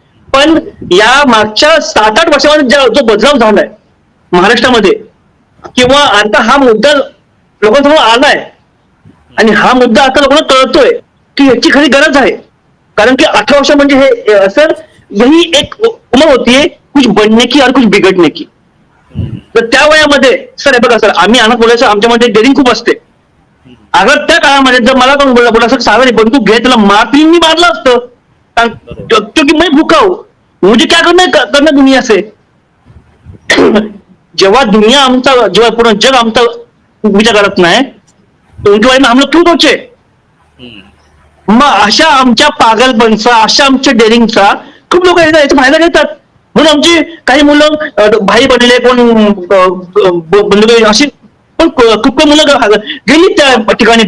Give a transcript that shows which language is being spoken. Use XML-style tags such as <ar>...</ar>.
<mr>पण या मागच्या 7-8 वर्षामध्ये जो बदलाव झालाय महाराष्ट्रामध्ये, किंवा आता हा मुद्दा लोकांसमोर आलाय, आणि हा मुद्दा आता लोकांना कळतोय की याची खरी गरज आहे. कारण की 18 वर्ष म्हणजे हे सर</mr> <hi>यही एक उमर होती है कुछ बनने की और कुछ बिघडने की.</hi> <mr>तर त्या वयामध्ये सर हे बघा सर, आम्ही अनाथ मुलाचं आमच्यामध्ये डेअरिंग खूप असते. अगर त्या काळामध्ये जर मला कोण बोला सर सागर बंदूक घे, त्याला मारतील, मी मारलं असतं.</mr> <hi>क्योंकि मैं भूखा हूं, मुझे क्या करना दुनिया से.</hi> <mr>जेव्हा दुनिया आमचा, जेव्हा पूर्ण जग आमचा विचार करत नाही,</mr> <hi>तो उनके बारे में हम लोग क्यों सोचे.</hi> <mr>मग अशा आमच्या पागलपणचा, अशा आमच्या डेअरिंगचा खूप लोक याचा फायदा घेतात. म्हणून आमची काही मुलं भाई बनले, कोण बंधू, अशी पण खूप काही मुलं गेली त्या ठिकाणी.</mr>